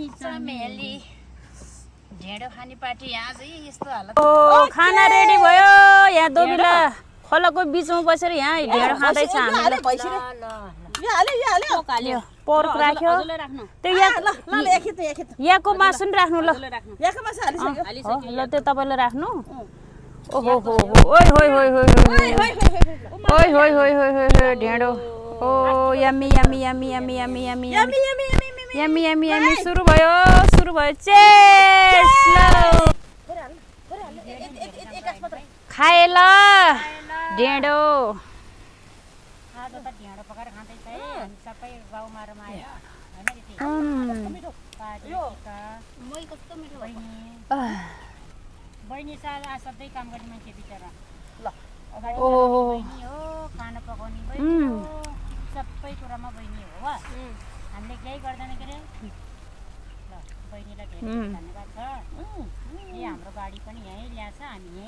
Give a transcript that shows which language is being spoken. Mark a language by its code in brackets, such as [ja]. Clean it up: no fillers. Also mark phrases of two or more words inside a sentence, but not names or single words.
[ne] चमेली ढेँडो खाने पार्टी यहाँ चाहिँ यस्तो हालत खाना रेडी भयो यहाँ दोबिला खोलाको बिचमा बसेर यहाँ ढेँडो खाँदैछ हामीले पोर्क राख्यो त्यो यहाँको मासु नि राख्नु ल ल त्यो तपाईँले राख्नु ओहो हो ओइ होइ होइ होइ ओइ होइ होइ होइ होइ ढेँडो ओ यम्मी यम्मी यम्मी यम्मी यम्मी यम्मी यम्मी यम्मी यम्मी सुरु भयो चेस खाए ल ढेँडो ढेँडो पकाएर खाँदैछ है हामी सबै गाउँमा रमायो बहिनी सधैँ काम गर्ने मान्छे बिचरा अगाडि बहिनी हो खाना पकाउने बहिनी हो सबै कुरामा बहिनी हो वा हामीले केही गर्दैन के अरे ल बहिनीलाई धेरै धन्यवाद छ यही हाम्रो गाडी पनि यहीँ ल्याएछ हामी यहीँ